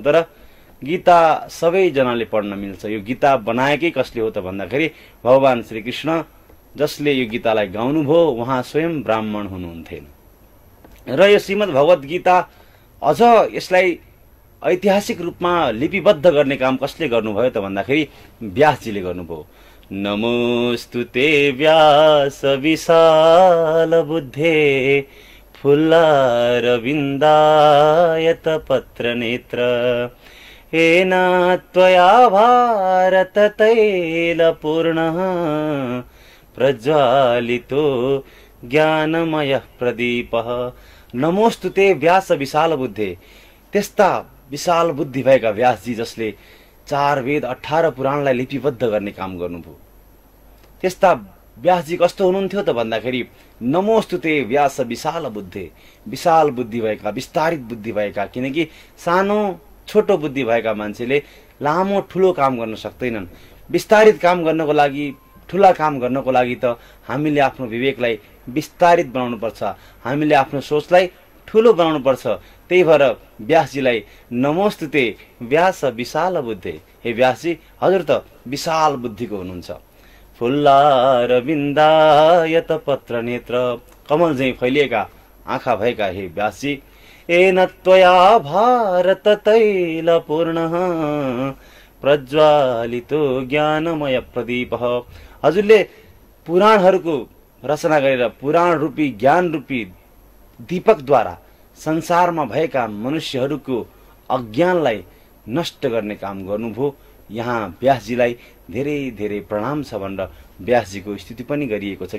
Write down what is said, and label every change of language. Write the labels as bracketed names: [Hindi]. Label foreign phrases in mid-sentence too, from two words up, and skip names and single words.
[Nepali] तर गीता सबैजनाले पढ्न मिल्छ। यो गीता बनाएकै कसले हो त भन्दाखेरि भगवान श्रीकृष्ण, जसले यो गीतालाई गाउनुभयो उहाँ स्वयं ब्राह्मण हुनुहुन्थेन। र यो श्रीमद् भगवत गीता अझ यसलाई ऐतिहासिक रूपमा लिपिबद्ध गर्ने काम कसले गर्नुभयो त भन्दाखेरि व्यासजीले गर्नुभयो। [Sanskrit] नमोस्तुते व्यास विशाल बुद्धे फुल्लारविन्दायत पत्र नेत्र येन त्वया भारत तैल पूर्णः प्रज्वालितो ज्ञानमय प्रदीपः। नमोस्तुते व्यास विशाल बुद्धे। [Nepali] त्यस्ता विशाल बुद्धि भएका व्यासजी, जसले 4 वेद 18 पुराणलाई लिपिबद्ध गर्ने काम गर्नुभयो, त्यस्ता व्यासजी कस्तो हुनुहुन्थ्यो त भन्दाखेरि [Sanskrit] नमोस्तुते व्यास विशाल बुद्धे। [Nepali] विशाल बुद्धि भएका, विस्तारित बुद्धि भएका, किनकि सानो छोटो बुद्धि भएका मान्छेले लामो ठुलो काम गर्न सक्दैनन्। विस्तारित काम गर्नको लागि, ठुला काम गर्नको लागि त हामीले आफ्नो विवेकलाई विस्तारित बनाउनु पर्छ, हामीले आफ्नो सोचलाई ठुलो बनाउनु पर्छ। त्यही भएर व्यासजीलाई [Sanskrit] नमोस्तुते व्यास विशाल बुद्धे। [Nepali] हे व्यासजी, हजुर त विशाल बुद्धिको हुनुहुन्छ। [Sanskrit] फुल्लारविन्दायत पत्र नेत्र, [Nepali] कमल झैं फैलिएका आँखा भएका हे व्यासजी। [Sanskrit] येन त्वया भारत तैल पूर्णः प्रज्वालितो ज्ञानमय प्रदीपः। [Nepali] हजुरले पुराणहरूको रचना गरेर पुराण रूपी, ज्ञान रूपी दीपकद्वारा संसारमा भएका मनुष्यहरूको अज्ञानलाई नष्ट गर्ने काम गर्नुभयो। यहाँ व्यासजीलाई धेरै धेरै प्रणाम छ भनेर व्यासजीको स्तुति पनि गरिएको छ।